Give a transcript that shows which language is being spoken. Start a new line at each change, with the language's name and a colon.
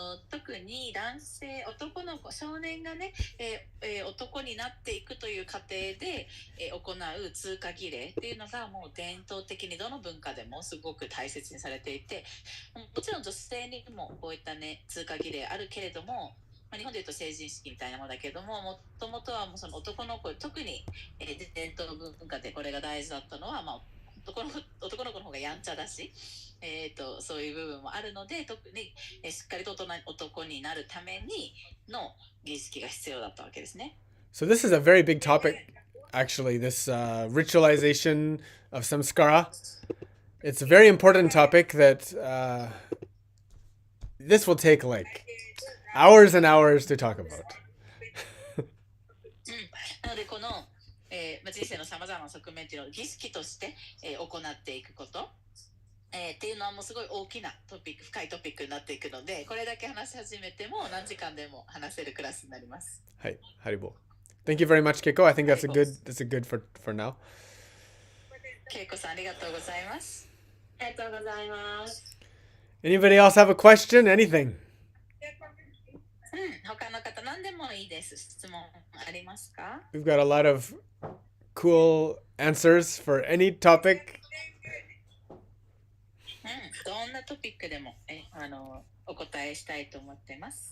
Japanese: 特に男性、男の子、少年がね、男になっていくという過程で、行う通過儀礼っていうのがもう伝統的にどの文化でもすごく大切にされていて、もちろん女性にもこういったね通過儀礼あるけれども、日本でいうと成人式みたいなものだけども、もともとはもうその男の子、特に、伝統文化でこれが大事だったのは、男の子の方がやんちゃだし、そういう部分もあるので、特に、しっかりと男になるためにの儀式が必要だったわけですね。
English: So this is a very big topic, actually. This ritualization of samskara. It's a very important topic that this will take like hours and hours to talk about.
Japanese: なのでこの、人生のさまざまな側面っていうのを儀式として、行っていくこと、っていうのはもうすごい大きなトピック、深いトピックになっていくので、これだけ話し始めても何時間でも話せるクラスになります。はい、ハリボー。
English: Thank you very much, Keiko. I think that's a good for now.
Japanese: ケイコさんありがとうございます。ありがとうございます。
English: Anybody else have a question? Anything?
Japanese: 他の方何でもいいです。質問ありますか？
English: We've got a lot of cool answers for any topic.
Japanese: どんなトピックでもお答えしたいと思ってます。